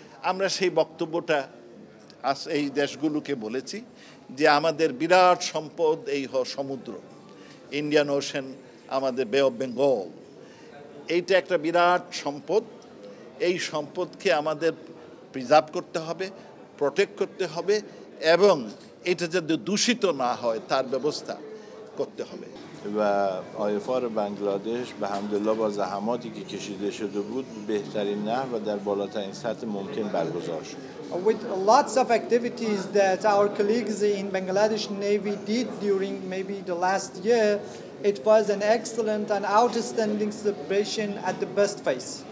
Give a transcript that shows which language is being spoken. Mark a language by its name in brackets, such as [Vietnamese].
[Bangla] আমরা সেই বক্তব্যটা এই দেশগুলোকে বলেছি যে আমাদের বিরাট সম্পদ এই সমুদ্র, ইন্ডিয়ান ওশেন, আমাদের বে অফ বেঙ্গল, এইটা একটা বিরাট সম্পদ। এই সম্পদকে আমাদের প্রিজার্ভ করতে হবে, প্রোটেক্ট کرتے হবে এবং এটা যাতে দূষিত না হয় তার ব্যবস্থা করতে হবে। [Persian] و IFR بنگلادش به حمدالله با زحماتی که کشیده شده بود بهترین نحو و در بالاترین سطح ممکن برگزار شد. [English] With lots of activities that our colleagues in Bangladesh Navy did during maybe the last year, it was an excellent and outstanding celebration at the best phase.